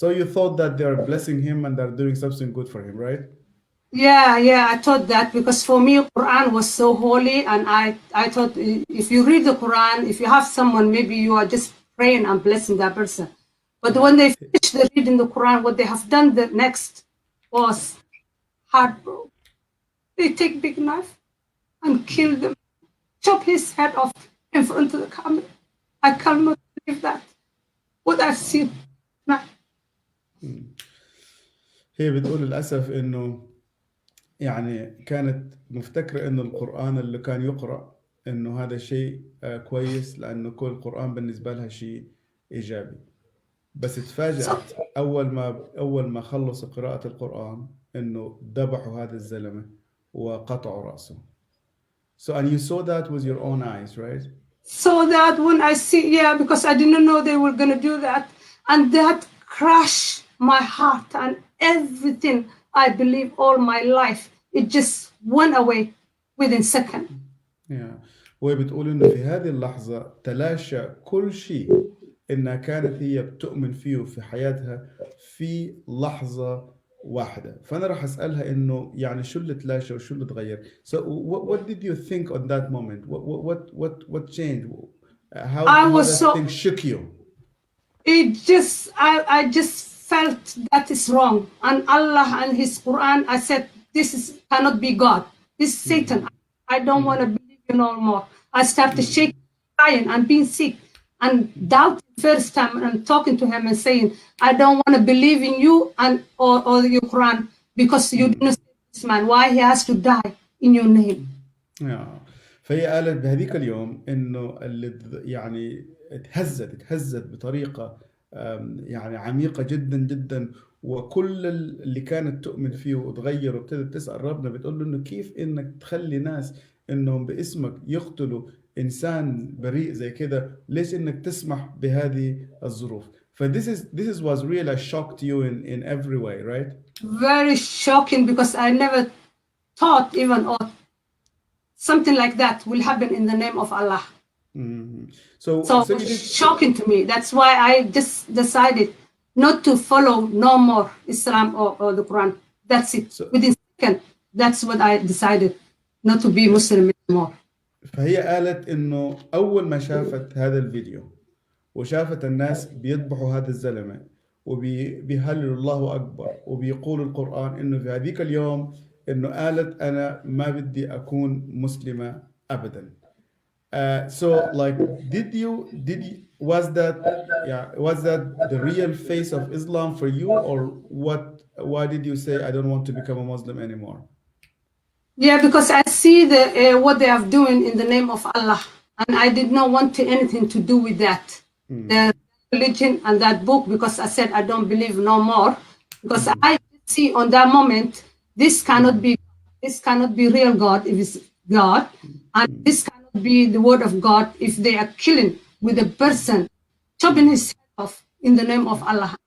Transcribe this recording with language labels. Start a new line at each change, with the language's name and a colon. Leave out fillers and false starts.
English: So you thought that they are blessing him and they're doing something good for him, right? Yeah, I thought that because for me, Quran was so holy, and I thought if you read the Quran, if you have someone, maybe you are just praying and blessing that person. But when they finish the reading the Quran, what they have done the next was hard, bro. They take big knife and kill them, chop his head off in front of the camera. I cannot believe that. What I've seen.
Arabic: هي بتقول للأسف إنه يعني كانت مفتكرة إنه القرآن اللي كان يقرأ إنه هذا شيء كويس، لأنه كل القرآن بالنسبة لها شيء إيجابي، بس تفاجأت أول ما خلص قراءة القرآن إنه ذبحوا هذا الزلمة وقطعوا رأسه.
English: So and you saw that with your own eyes, right? So that when I see, yeah, because I didn't know they were going to do that, and that crushed my heart and everything I believe all my life, it just went away within second. Yeah.
Arabic: وهي بتقول إنه في هذه اللحظة تلاشى كل شيء إنها كانت هي بتؤمن فيه في حياتها في لحظة واحدة. فأنا راح أسألها إنه يعني شو اللي تلاشى وشو اللي تغير.
English: So what did you think on that moment? What changed? How that thing shook you? It just, I just felt that is wrong. And Allah and His Quran, I said, this cannot be God. This is Satan. I don't want to believe you no more. I started shaking, crying, and being sick, and doubting first time, and talking to him and saying, I don't want to believe in you and or your Quran, because you didn't save this man. Why he has to die in your name?
Arabic: فهي قالت بهذيك اليوم إنه اللي يعني اتهزت بطريقة يعني عميقة جدا جدا، وكل اللي كانت تؤمن فيه وتغير، وابتدت تسأل ربنا بتقول له إنه كيف إنك تخلي ناس إنهم باسمك يقتلوا إنسان بريء زي كده، ليش إنك تسمح بهذه الظروف؟
English: This was really a shock to you in every way, right? Very shocking, because I never thought even or something like that will happen in the name of Allah. So it's shocking to me. That's why I just decided not to follow no more Islam or the Quran. That's it. Within a second, that's what I decided, not to be Muslim anymore.
Arabic: فهي قالت إنه أول ما شافت هذا الفيديو وشافت الناس بيذبحوا هذا الزلمة وبيهللوا الله أكبر وبيقولوا القرآن، إنه في هذيك اليوم إنه قالت أنا ما بدي أكون مسلمة أبدا.
English: So like was that the real face of Islam for you, or what? Why did you say I don't want to become a Muslim anymore? Yeah, because I see what they are doing in the name of Allah, and I did not want anything to do with that, the religion and that book, because I said I don't believe no more, because I see on that moment this cannot be real God if it's God, and this cannot be the word of God if they are killing with a person, chopping his head off in the name of Allah.